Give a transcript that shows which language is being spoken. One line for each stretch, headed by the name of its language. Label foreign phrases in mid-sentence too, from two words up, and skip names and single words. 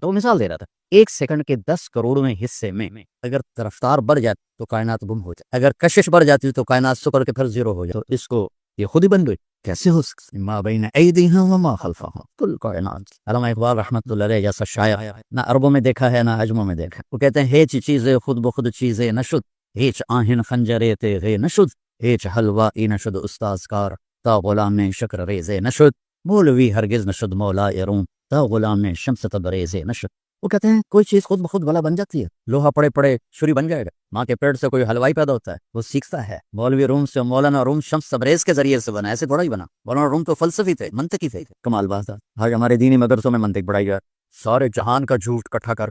Urdu: وہ مثال دے رہا تھا 1 سیکنڈ کے 10 کروڑویں حصے میں اگر رفتار بڑھ جاتی تو کائنات گم ہو جائے, اگر کشش بڑھ جاتی تو کائنات سکڑ کے پھر زیرو ہو جائے. تو اس کو یہ خود ہی بن گئی, کیسے ہو سکتی؟
Arabic: ما بین ایدیہم وما خلفہم
Urdu: کل کائنات. علامہ اقبال رحمۃ اللہ علیہ جیسا شاعر نہ عربوں میں دیکھا ہے نہ عجموں میں دیکھا. وہ کہتے ہیں
Persian: ہیچ چیزیں خود بخود چیزیں نشد, ہیچ آہن خنجرے تیغے نشد, ہیچ حلوائی نشد استاذ کار تا غلام شکر ریزے نشد, مولوی ہرگز نشد مولا روم تا غلام شمس تبریز نشد.
Urdu: وہ کہتے ہیں کوئی چیز خود بخود بلا بن جاتی ہے, لوہا پڑے پڑے چھری بن جائے گا. ماں کے پیٹ سے کوئی حلوائی پیدا ہوتا ہے, وہ سیکھتا ہے. مولوی روم سے مولانا روم شمس تبریز کے ذریعے سے بنا, ایسے تھوڑا ہی بنا. مولانا روم تو فلسفی تھے, منطقی تھے. کمال بات تھا. آج ہمارے دینی مدرسوں میں منطق پڑھائی جائے, سارے جہان کا جھوٹ اکٹھا کر.